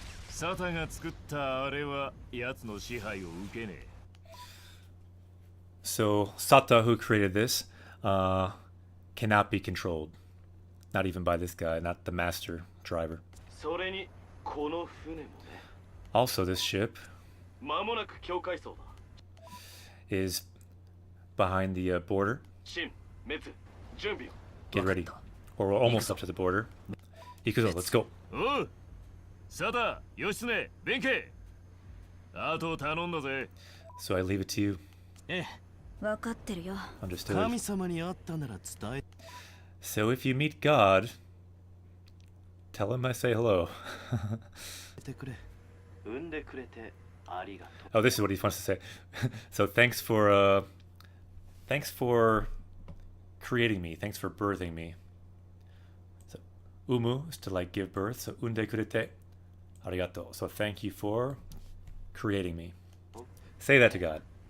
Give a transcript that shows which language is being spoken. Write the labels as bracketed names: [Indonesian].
[Japanese] Sata が作ったあれは奴の支配を受けねえ [English] So Sata, who created this, cannot be controlled. Not even by this guy, not the master driver. [Japanese] それにこの船もね [English] Also, this ship [Japanese] 間もなく境界層だ [English] is behind the border. [Japanese] 新滅準備を [English] Get ready. Or we're almost up to the border. Ikuzo, let's go. [Japanese] おうサタ義経弁慶あと頼んだぜ [English] So I leave it to you. [Japanese] ええ分かってるよ [English] Understood. [Japanese] 神様に会ったなら伝え [English] So if you meet God, Tell him I say hello. [Japanese] てくれ。産んでくれてありがとう。 [English] Oh, this is what he wants to say. So thanks for creating me. Thanks for birthing me. So umu is to like give birth. So [Japanese] unde kurete arigato. [English] So thank you for creating me. Say that to God.